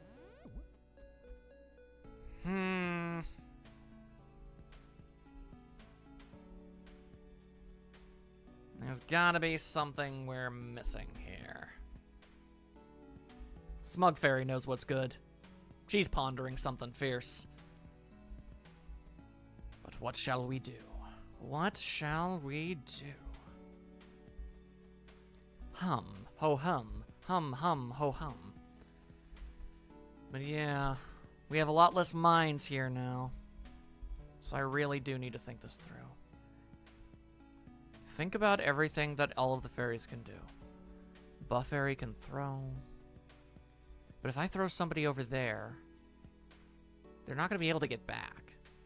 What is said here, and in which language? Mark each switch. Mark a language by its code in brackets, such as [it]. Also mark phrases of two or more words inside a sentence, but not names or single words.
[en] There's gotta be something we're missing here. Smug Fairy knows what's good. She's pondering something fierce. But what shall we do? What shall we do? Hum, ho hum, hum, ho hum. But yeah, we have a lot less minds here now. So I really do need to think this through. Think about everything that all of the fairies can do. Buff Fairy can throw. But if I throw somebody over there, they're not going to be able to get back.